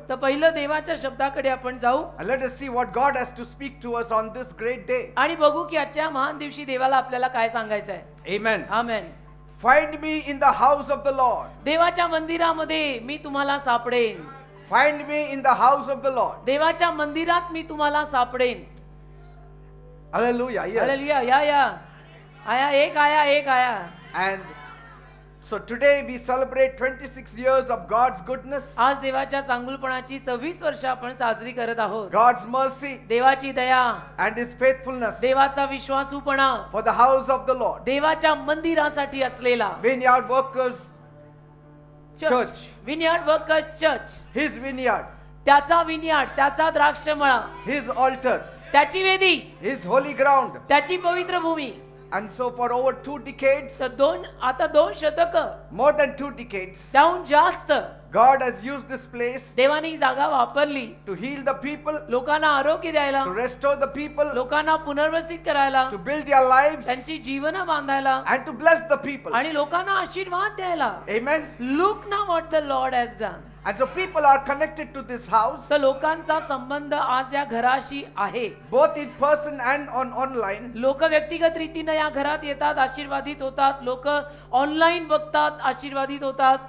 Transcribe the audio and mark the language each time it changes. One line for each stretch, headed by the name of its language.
Marathi: तर पहिलं देवाच्या शब्दाकडे आपण जाऊ
English: and let us see what God has to speak to us on this great day.
Marathi: आणि बघू की आजच्या महान दिवशी देवाला आपल्याला काय सांगायचं आहे.
English: Amen.
Marathi: Amen.
English: Find me in the house of the Lord.
Marathi: देवाच्या मंदिरामध्ये मी तुम्हाला सापडेन.
English: Find me in the house of the Lord.
Marathi: देवाच्या मंदिरात मी तुम्हाला सापडेन.
English: Hallelujah. Yes.
Marathi: हालेलुया. या आया एक आया.
English: And so today we celebrate 26 years of God's goodness,
Marathi: आज देवाच्या चांगुलपणाची 26 वर्ष आपण साजरी करत आहोत.
English: God's mercy,
Marathi: देवाची दया,
English: and His faithfulness
Marathi: देवाचा विश्वासूपणा,
English: for the house of the Lord.
Marathi: देवाच्या मंदिरासाठी असलेला
English: Vineyard Workers Church.
Marathi: Vineyard workers church,
English: His vineyard,
Marathi: त्याचा विनयार्ड, त्याचा द्राक्षमळा,
English: His altar,
Marathi: त्याची वेदी,
English: His holy ground.
Marathi: त्याची पवित्र भूमी.
English: And so for over 2 decades,
Marathi: तर आता 2 शतक,
English: more than 2 decades,
Marathi: त्याहून जास्त
English: God has used this place
Marathi: देवाने ही जागा वापरली
English: to heal the people,
Marathi: लोकांना आरोग्य द्यायला,
English: to restore the people,
Marathi: लोकांना पुनर्वसित करायला,
English: to build their lives,
Marathi: त्यांची जीवन बांधायला
English: and to bless the people.
Marathi: आणि लोकांना आशीर्वाद द्यायला.
English: Amen. Look now what the Lord has done. And so people are connected to this house,
Marathi: तर लोकांचा संबंध आज या घराशी आहे.
English: both in person and online.
Marathi: लोक व्यक्तिगत रीतीने या घरात येतात, आशीर्वादित होतात. लोक ऑनलाईन बघतात, आशीर्वादित होतात.